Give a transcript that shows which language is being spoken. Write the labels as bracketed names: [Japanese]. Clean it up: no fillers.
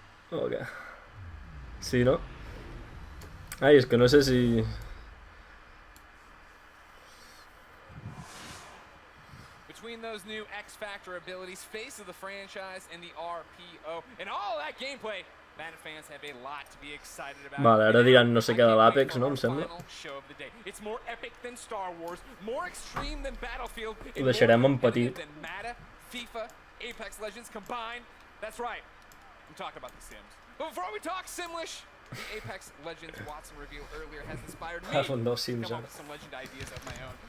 [Catalan] Ok. Sí, no? Ai, és que no sé si... [English] Between those new X-Factor abilities, face of the franchise, and the RPO, and all that gameplay, Madden fans have a lot to be excited about. [Catalan] Vale, ara diran no sé què de l'Apex, no? Em sembla. [English] It's more epic than Star Wars, more extreme than Battlefield, [Catalan] Ho deixarem en petit. [English] than Madden, FIFA, Apex Legends combined. That's right. I'm talking about the Sims. But before we talk Simlish, the Apex Legends Watson reveal earlier has inspired me to come up with some legend ideas of my own.